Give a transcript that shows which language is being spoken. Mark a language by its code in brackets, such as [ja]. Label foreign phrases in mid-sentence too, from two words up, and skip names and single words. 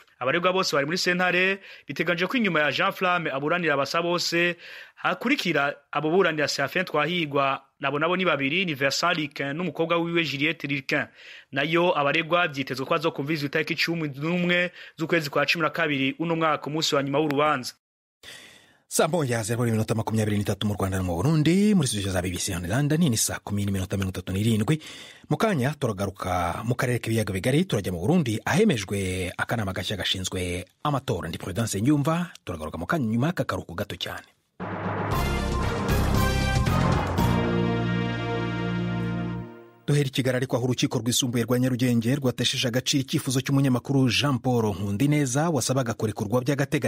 [rw] Abaregwa bose bari muri sentare biteganje ko inyuma ya Jean Flamme aburanira abasabose hakurikira abo buranira Safin Twahigwa, nabo ni babiri, ni Vincent Lirquin n'umukobwa wiwe Juliette Lirquin. Nayo abaregwa byitezwe ko azokumvizwa itariki 11 z'ukwezi kwa 12 uno mwaka umunsi wa nyuma w'urubanza. Saa moja zero minota 23 mu Rwanda no mu Burundi, muri studio za BBC hano London ni saa 10:37. Mu kanya turagaruka mu karere k'ibiyaga bigari, turajya mu Burundi ahemejwe akanama gashya gashinzwe amatora. Ndi Prudence Nyumva, turagaruka mu kanya nyuma kakaruko gato cyane. Duhera Kigali, ariko aho urukiko rwisumbuye rwa Nyarugenge rwatesheje agaciro icyifuzo cy'umunyamakuru Jean Paul Nkundineza wasabaga kurekurwa by'agateganyo.